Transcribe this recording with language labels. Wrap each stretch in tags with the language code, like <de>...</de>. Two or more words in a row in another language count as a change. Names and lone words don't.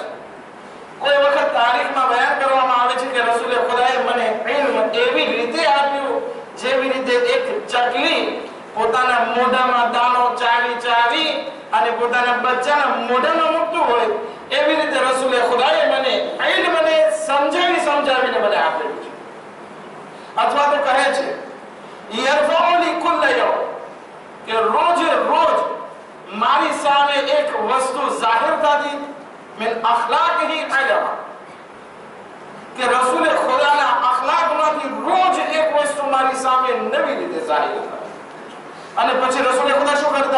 <gu>કોઈ વખત તારીખમાં બયાન કરવામાં આવે છે કે રસૂલે ખુદાએ મને ઇલ્મ એવી રીતે આપ્યું જેવી રીતે એક ચકલી પોતાના મોઢામાં દાણો ચાવી અને પોતાના બચ્ચાના મોઢામાં મૂકતું હોય, એવી રીતે રસૂલે ખુદાએ મને સમજાવીને મને આપેલું છે. અથવા તો કહે છે</gu> <ar>يرفع لي كل يوم,</ar> <gu>કે રોજે રોજ મારી સામે એક વસ્તુ જાહેર થતી</gu> <ar>من أخلاقه علما,</ar> <gu>કે રસૂલે ખુદાના અખલાકમાંથી રોજ એક વસ્તુ મારી સામે નવી રીતે જાહેર થાય. અને પછી રસૂલે ખુદા શું કરતા?</gu>